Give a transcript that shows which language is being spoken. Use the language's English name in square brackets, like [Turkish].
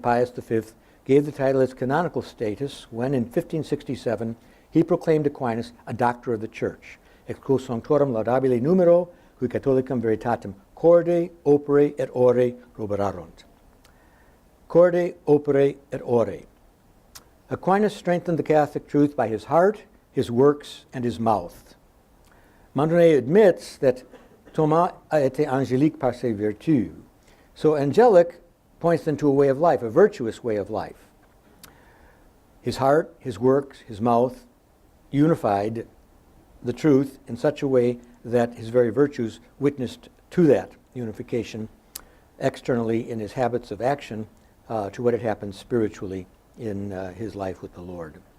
[English] Pius V, gave the title its canonical status when, in 1567, he proclaimed Aquinas a doctor of the Church, [Latin] ex quo sanctorum laudabile numero, qui catholicam veritatem corde, opere et ore roberarunt. Corde, opere et ore. [English] Aquinas strengthened the Catholic truth by his heart, his works, and his mouth. Mondonnet admits that [French] Thomas a été angélique par ses vertus. [English] So angelic points then to a way of life, a virtuous way of life. His heart, his works, his mouth unified the truth in such a way that his very virtues witnessed to that unification externally in his habits of action to what had happened spiritually in his life with the Lord.